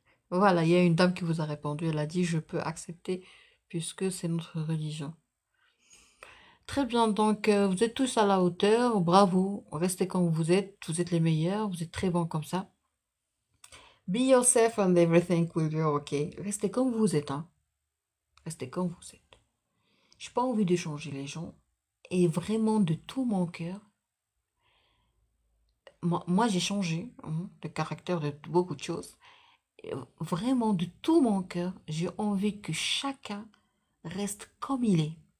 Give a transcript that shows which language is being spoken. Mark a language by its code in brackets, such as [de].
[fr] Voilà, il y a une dame qui vous a répondu. Elle a dit, je peux accepter puisque c'est notre religion. Très bien, donc vous êtes tous à la hauteur. Bravo, restez comme vous êtes les meilleurs, vous êtes très bons comme ça. [en] Be yourself and everything will be okay. [fr] Restez comme vous êtes, hein. Restez comme vous êtes. J'ai pas envie de changer les gens. Et vraiment, de tout mon cœur, moi j'ai changé de caractère de beaucoup de choses. Et vraiment, de tout mon cœur, j'ai envie que chacun reste comme il est.